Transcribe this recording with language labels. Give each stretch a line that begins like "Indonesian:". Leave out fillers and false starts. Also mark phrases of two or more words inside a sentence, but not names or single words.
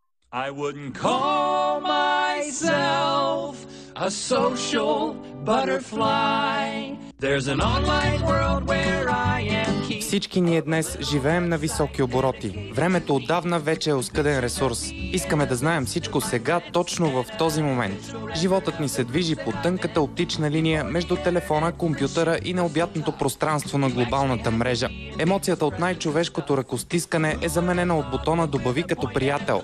English: I wouldn't call myself a social butterfly. There's an online world where I am key.
Bulgarian: Всички ние днес живеем на високи обороти. Времето отдавна вече е оскъден ресурс. Искаме да знаем всичко сега, точно в този момент. Животът ни се движи по тънката оптична линия между телефона, компютъра и необятното пространство на глобалната мрежа. Емоцията от най-човешкото ръкостискане е заменена от бутона "Добави като приятел".